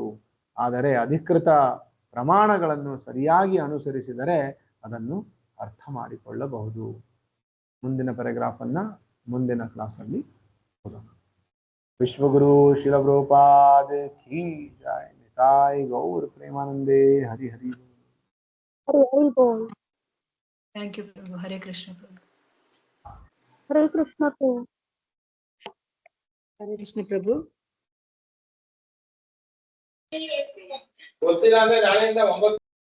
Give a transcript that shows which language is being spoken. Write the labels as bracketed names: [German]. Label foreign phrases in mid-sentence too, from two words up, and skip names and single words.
[Kannada] ಆದರೆ ಅಧಿಕೃತ ಪ್ರಮಾಣಗಳನ್ನು ಸರಿಯಾಗಿ ಅನುಸರಿಸಿದರೆ ಅದನ್ನು ಅರ್ಥ ಮಾಡಿಕೊಳ್ಳಬಹುದು. ಮುಂದಿನ ಪ್ಯಾರಾಗ್ರಾಫ್ ಅನ್ನ ಮುಂದಿನ ಕ್ಲಾಸಲ್ಲಿ ಓದೋಣ. [Hindi] विश्वगुरु शील प्रभुपाद की जय. [Bangla] নিতাই গৌর প্রেমানন্দে। হরি হরি [English] Thank you, Prabhu. Hare Krishna, Prabhu. ಹರೇ ಕೃಷ್ಣ ಪ್ರಭು. [Kannada] ಹರೇ ಕೃಷ್ಣ ಪ್ರಭು. ಗೊತ್ತಿಲ್ಲ ಅಂದ್ರೆ ನಾಳೆಯಿಂದ 9